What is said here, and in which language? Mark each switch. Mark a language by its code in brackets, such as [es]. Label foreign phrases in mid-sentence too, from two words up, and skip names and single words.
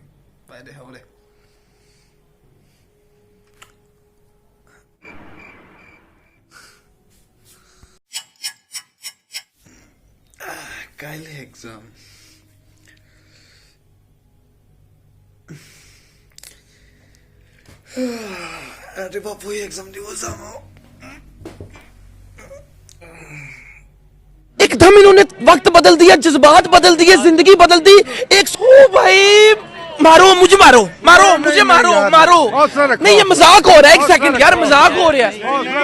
[as] পাই দে, হ'ব দে। কাইলৈ এক্সাম। ৰাতিপুৱা পঢ়ি এক্সাম দিব যাম। [hi] एकदम इन्होंने वक्त बदल दिया, जज्बात बदल दिए, जिंदगी बदल दी। भाई मारो मुझे, मारो मारो मुझे, मारो मारो। नहीं ये मजाक हो रहा है, एक सेकंड यार, मजाक हो रहा है।